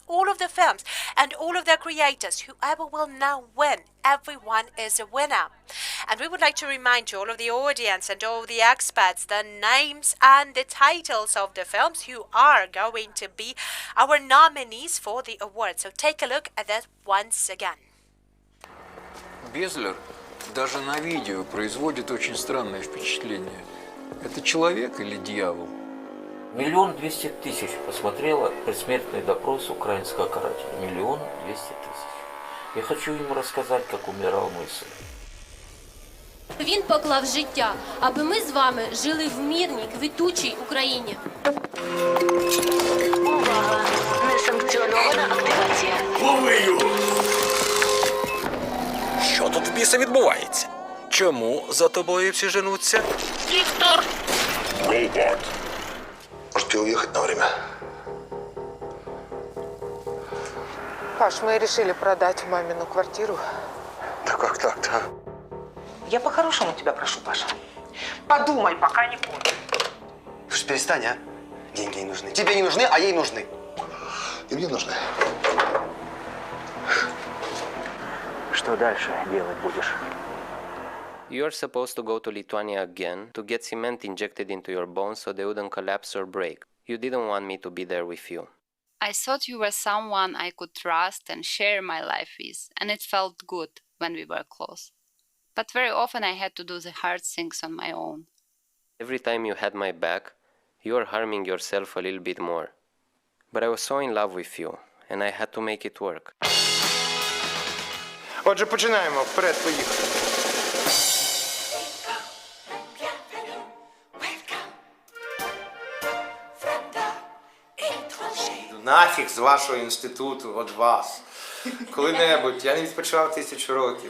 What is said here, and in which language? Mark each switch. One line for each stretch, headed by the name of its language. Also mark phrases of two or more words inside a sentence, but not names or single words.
English: All of the films and all of their creators, whoever will now win, everyone is a winner. And we would like to remind you, all of the audience and all the experts, the names and the titles of the films who are going to be our nominees for the award. So take a look at that once again.
Russian: Безлер даже на видео производит очень странное впечатление. Это человек или дьявол? 1 200 000 посмотрело предсмертный допрос украинского карателя. 1 200 000. Я хочу ему рассказать, как умирал мой сын.
Ukrainian: Він поклав життя, аби ми з вами жили в мирній, квітучій Україні. Увага! Несанкціонована активація. Лови його! Що тут в біса відбувається? Чому за тобою всі женуться? Віктор! Робот.
Russian: Можете уехать на время? Паш, мы решили продать мамину квартиру. Да как так-то? Я по-хорошему тебя прошу, Паша. Подумай, пока не поздно. Слушай, перестань, а? Деньги ей нужны. Тебе не нужны, а ей нужны. И мне нужны. Что дальше делать будешь?
English: You're supposed to go to Lithuania again to get cement injected into your bones so they wouldn't collapse or break. You didn't want me to be there with you. I thought you were someone I could trust and share my life with, and it felt good when we were close. But very often I had to do the hard things on my own. Every time you had my back, you were harming yourself a little bit more. But I was so in love with you, and I had to make it work.
Ukrainian: Отже, починаємо. Вперед, поїхали. Нафіг з вашого інституту, от вас. Коли-небудь, я не відпочивав 1000 років.